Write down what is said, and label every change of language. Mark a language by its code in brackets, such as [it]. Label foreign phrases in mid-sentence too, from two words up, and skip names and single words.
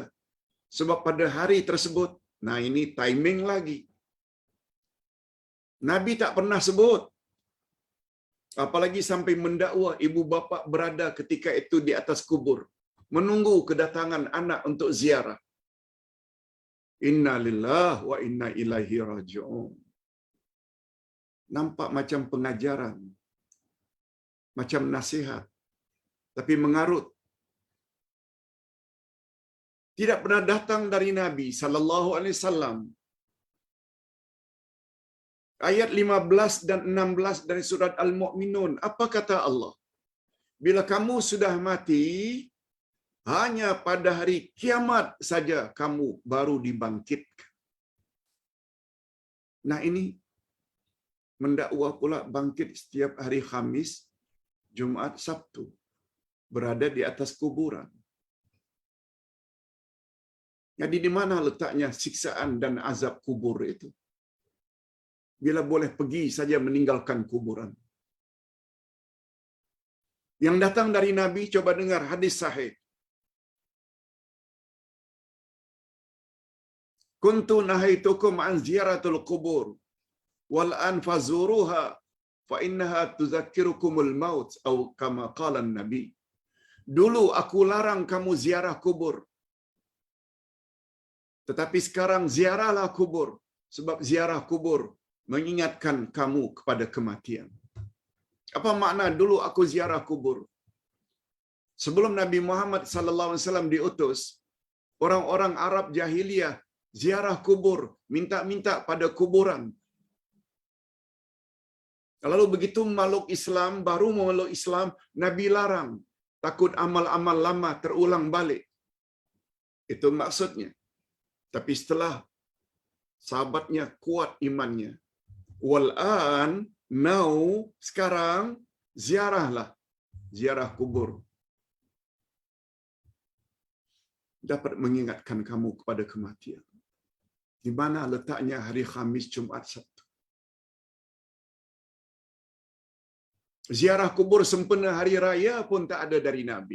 [ms] Sebab pada hari tersebut, nah ini timing lagi. Nabi tak pernah sebut. Apalagi sampai mendakwa ibu bapa berada ketika itu di atas kubur. Menunggu kedatangan anak untuk ziarah. [ar] إنا لله وإنا إليه راجعون. [ms] Nampak macam pengajaran. Macam nasihat. Tapi mengarut. Tidak pernah datang dari Nabi [ar] صلى الله عليه وسلم. [ms] Ayat 15 dan 16 dari surat Al-Mu'minun, apa kata Allah? Bila kamu sudah mati, hanya pada hari kiamat saja kamu baru dibangkitkan. Nah ini mendakwa pula bangkit setiap hari Khamis, Jumaat, Sabtu. Berada di atas kuburan. Jadi di mana letaknya siksaan dan azab kubur itu? bila boleh pergi saja meninggalkan kuburan. Yang datang dari Nabi, coba dengar hadis sahih. [ar] كنت نهيتكم عن زيارة القبور والآن فزوروها فإنها تذكركم الموت atau كما قال النبي. [ms] Dulu aku larang kamu ziarah kubur. Tetapi sekarang ziarahlah kubur, sebab ziarah kubur mengingatkan kamu kepada kematian. Apa makna dulu aku ziarah kubur? Sebelum Nabi Muhammad [ar] صلى الله عليه وسلم [ms] diutus, orang-orang Arab jahiliyah ziarah kubur, minta-minta pada kuburan. Lalu begitu meluk Islam, baru memeluk Islam, Nabi larang, takut amal-amal lama terulang balik. Itu maksudnya. Tapi setelah sahabatnya kuat imannya, wal'an, now, sekarang, ziarahlah, ziarah kubur. Dapat mengingatkan kamu kepada kematian. Di mana letaknya hari Khamis, Jumat, Sabtu? Ziarah kubur sempena hari raya pun tak ada dari Nabi.